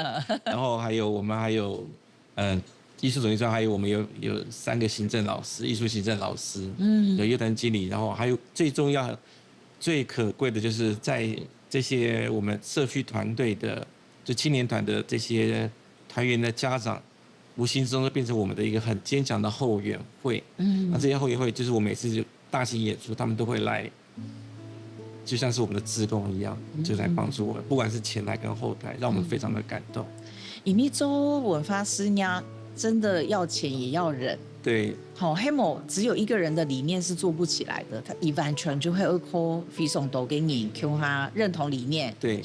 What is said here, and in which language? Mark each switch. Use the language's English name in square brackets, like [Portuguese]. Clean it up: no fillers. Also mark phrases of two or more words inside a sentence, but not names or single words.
[Chinese] 然後我們還有藝術總監，還有我們有3個行政老師，藝術行政老師，有樂團經理，然後還有最重要、最可貴的，就是在這些我們社區團隊的，就青年團的這些團員的家長，無形中都變成我們的一個很堅強的後援會。那這些後援會就是我每次就大型演出，他們都會來，就像是我們的志工一樣，就來幫助我們，不管是前台跟後台，讓我們非常的感動。因為做文化事業， 真的要钱也要人。对，好，黑某只有一个人的理念是做不起来的，他完全就会靠非常多嘅人叫他认同理念，对，